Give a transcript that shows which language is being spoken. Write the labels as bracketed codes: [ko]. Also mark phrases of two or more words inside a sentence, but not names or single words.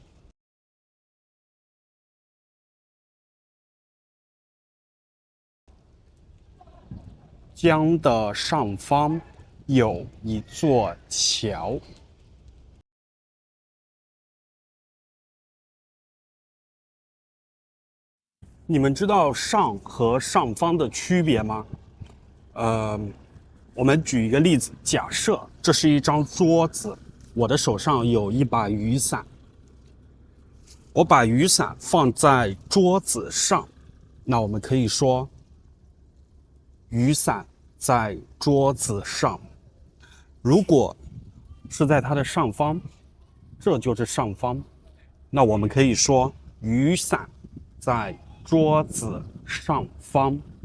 [zh] 江的上方有一座橋。你們知道上和上方的區別嗎？我們舉一個例子，假設這是一張桌子，我的手上有一把雨傘，我把雨傘放在桌子上，那我們可以說雨傘在桌子上。如果是在它的上方，這就是上方，那我們可以說雨傘在桌子上方。